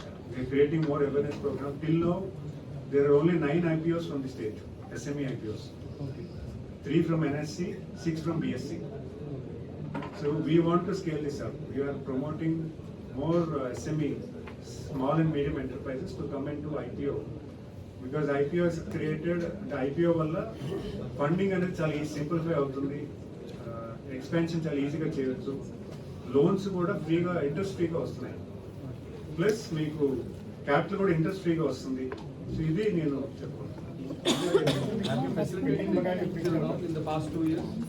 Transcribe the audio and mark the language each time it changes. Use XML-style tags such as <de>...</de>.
<en>We are creating more awareness program. Till now there are only 9 IPOs from the state, SME IPOs. Okay. 3 from NSC, 6 from BSC. So we want to scale this up. We are promoting more SME, small and medium enterprises to come into IPO. Because IPO is created, the IPO</en> <te>వల్ల funding అనేది చాలా simplify అవుతుంది, expansion చాలా ఈజీగా చేయొచ్చు, loans కూడా ఫ్రీగా interest ఫ్రీగా వస్తున్నాయి, ప్లస్ మీకు క్యాపిటల్ కూడా ఇంట్రెస్ట్ ఫ్రీగా వస్తుంది. సో ఇది నేను చెప్పుకుంటున్నాను.</te> <en>Have you facilitated in the past 2 years?</en>